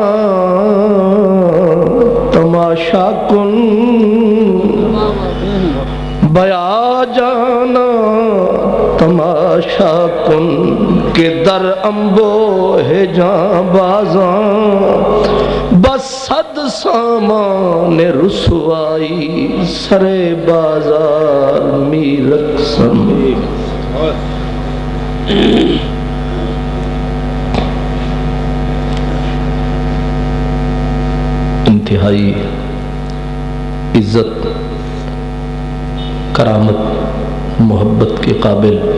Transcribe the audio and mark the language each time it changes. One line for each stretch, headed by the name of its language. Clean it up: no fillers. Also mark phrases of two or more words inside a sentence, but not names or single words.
Persian: تماشا کن، بیا جانا تماشا کن، کہ در انبوہ جاں بازاں بس صد سامان رسوائی سر بازار می رقصم۔
Urdu: انتہائی عزت، کرامت، محبت کے قابل